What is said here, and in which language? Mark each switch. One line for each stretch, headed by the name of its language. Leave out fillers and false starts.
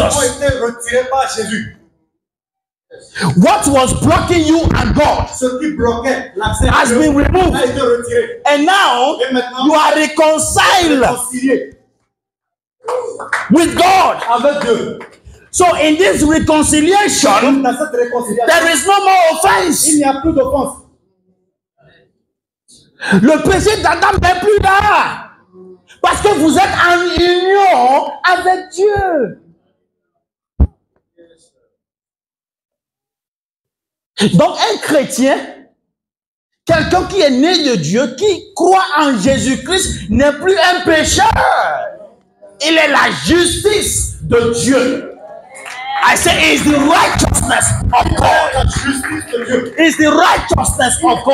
French: ont été retirés par Jésus.
English: What was blocking you and God
French: Ce qui bloquait l'accès à
English: has
French: Dieu
English: been removed.
French: a été retiré.
English: And now
French: Et maintenant,
English: you are reconciled
French: réconcilié
English: with God.
French: avec Dieu.
English: So in this
French: Donc,
English: reconciliation,
French: dans cette réconciliation,
English: there is no more offense.
French: il n'y a plus d'offense. Le péché d'Adam n'est plus là. Parce que vous êtes en union avec Dieu. Donc un chrétien, quelqu'un qui est né de Dieu, qui croit en Jésus-Christ, n'est plus un pécheur. Il est la justice de Dieu.
English: I say it's the righteousness of God.
French: La justice de Dieu.
English: It's the righteousness of God.